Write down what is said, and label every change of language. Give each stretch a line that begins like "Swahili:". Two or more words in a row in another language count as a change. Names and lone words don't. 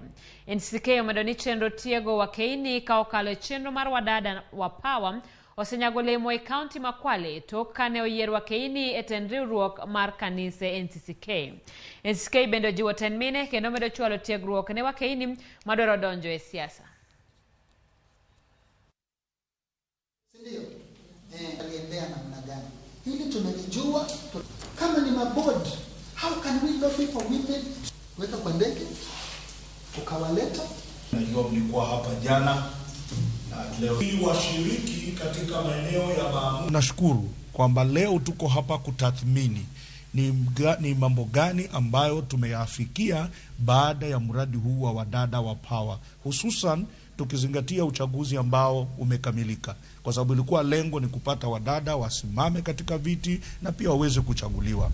Luo (Kenya and Tanzania): NCK omedo ni chenro tiego wakeini ka okalo chenro mar wadada wa Power osenyago lemo e kaunti ma Kwale tok kane oyier wakeini e tend riwruok mar Kanisa NCK. NCK bende jiwo ten mine kendo medo chwalo tiegruok ne wakeini madwaro donjo e siasa.
Swahili: Aliendea namna gani ili tunajua kama ni mabodi,
English: how can we lobby for women?
Swahili: Weka kwa ndege ukawaleta. Najua mlikuwa hapa jana na leo hii washiriki katika maeneo ya maamuzi. Nashukuru kwamba leo tuko hapa kutathmini ni mambo gani ambayo tumeyafikia baada ya mradi huu wa wadada wa Power, hususan tukizingatia uchaguzi ambao umekamilika, kwa sababu ilikuwa lengo ni kupata wadada wasimame katika viti na pia waweze kuchaguliwa.